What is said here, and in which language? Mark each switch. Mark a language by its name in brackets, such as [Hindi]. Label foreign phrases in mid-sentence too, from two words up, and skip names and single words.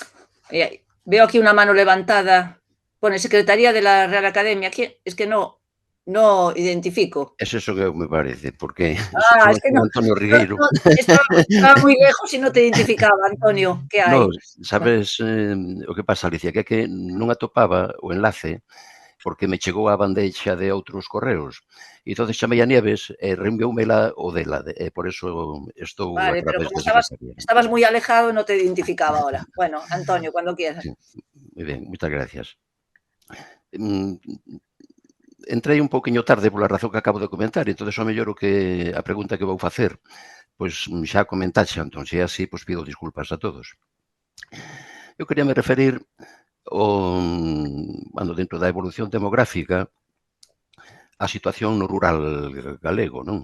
[Spanish] Veo aquí una mano levantada. Pone Secretaría de la Real Academia. Es que no no identifico. Es eso que me parece, porque Ah, son es que no, Antonio no, Rigueiro. no, estaba muy lejos y no te identificaba, Antonio. ¿Qué No, hay? [Galician] sabes o que pasa, Alicia, que é que non atopaba o enlace porque me chegou a bandeixa de outros correos. E entonces chamei a Nieves e reenvioumela o dela, e por eso estou a [Spanish] Vale, pero [Galician] través [Spanish] como [Galician] de secretaría. [Spanish] estabas muy alejado, no te identificaba ahora. Bueno, Antonio, cuando quieras. [Galician] Sí, moi ben, moitas gracias. Mm, Entrei un pouquiño tarde pola razón que acabo de comentar, e entonces o mellor a pregunta que vou facer, pois xa comentaxe, entón, se é así, pois pido disculpas a todos. Eu quería me referir dentro da evolución demográfica, a situación no rural galego, non?